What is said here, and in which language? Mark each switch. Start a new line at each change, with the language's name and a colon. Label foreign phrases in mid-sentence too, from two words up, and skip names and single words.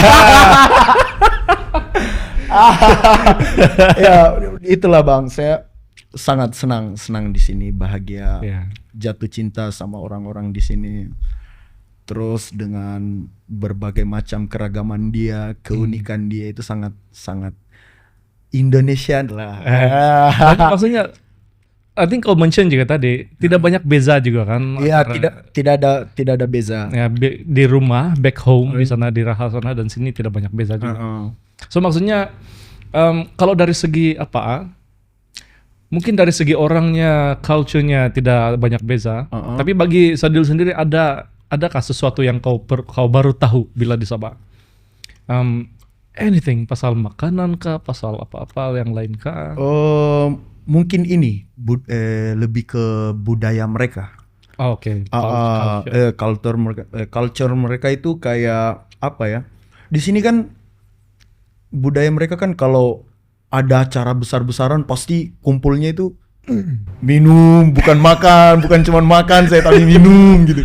Indonesian: Ya, itulah Bang, saya sangat senang di sini, bahagia, jatuh cinta sama orang-orang di sini. Terus dengan berbagai macam keragaman dia, keunikan dia itu sangat Indonesian lah. Maksudnya,
English: I think
Malay: kau mention juga tadi tidak banyak beza juga kan?
Indonesian: Iya, tidak ada beza.
Malay: Ya, di rumah,
English: back home
Malay: di sana di Raha sana dan sini tidak banyak beza juga. So maksudnya kalau dari segi mungkin dari segi orangnya, culture-nya tidak banyak beza. Tapi bagi Sadil sendiri adakah sesuatu yang kau baru tahu bila di Sabah? Anything, pasal makanan kah, pasal apa-apa yang lain kah?
Indonesian: Mungkin ini lebih ke budaya mereka. Oke. Culture mereka itu kayak apa ya? Di sini kan budaya mereka kan kalau ada acara besar-besaran pasti kumpulnya itu minum, bukan makan, bukan cuma makan saya tapi minum gitu.